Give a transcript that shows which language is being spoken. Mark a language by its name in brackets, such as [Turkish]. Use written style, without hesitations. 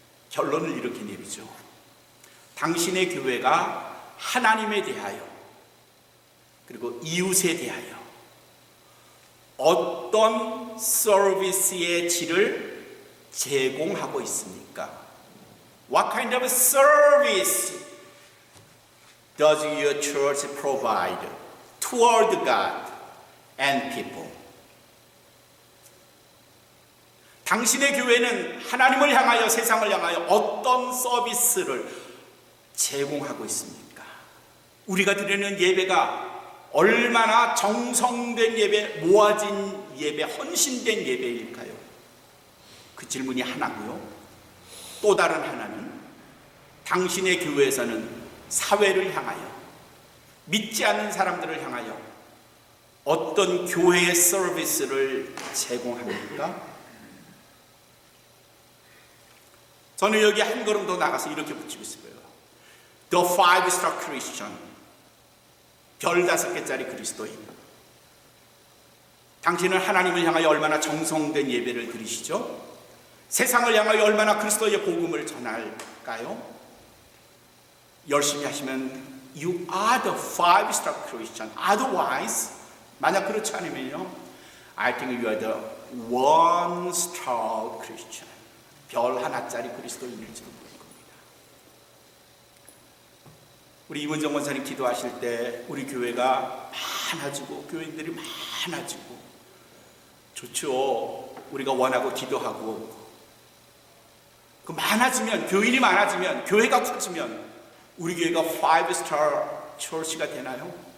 [Korean] 결론을 이렇게 내리죠. 당신의 교회가 하나님에 대하여 그리고 이웃에 대하여 어떤 서비스의 질을 제공하고 있습니까? [English] What kind of service does your church provide toward God and people? [Korean] 당신의 교회는 하나님을 향하여 세상을 향하여 어떤 서비스를 제공하고 있습니까? 우리가 드리는 예배가 얼마나 정성된 예배, 모아진 예배, 헌신된 예배일까요? 그 질문이 하나고요. 또 다른 하나는 당신의 교회에서는 사회를 향하여, 믿지 않는 사람들을 향하여 어떤 교회의 서비스를 제공합니까? 저는 여기 한 걸음 더 나가서 이렇게 붙이고 있어요. [English] The Five Star Christian, [Korean] 별 5개짜리 그리스도인. 당신은 하나님을 향하여 얼마나 정성된 예배를 드리시죠? 세상을 향하여 얼마나 그리스도의 복음을 전할까요? 열심히 하시면 [English] You are the five star Christian. Otherwise, [Korean] 만약 그렇지 않으면요, [English] I think you are the one star Christian. [Korean] 별 하나짜리 그리스도인일지도 모를 겁니다. 우리 이문정 원사님 기도하실 때 우리 교회가 많아지고 교인들이 많아지고 좋죠. 우리가 원하고 기도하고 그 많아지면, 교인이 많아지면, 교회가 커지면 우리 교회가 5스타 처치가 되나요?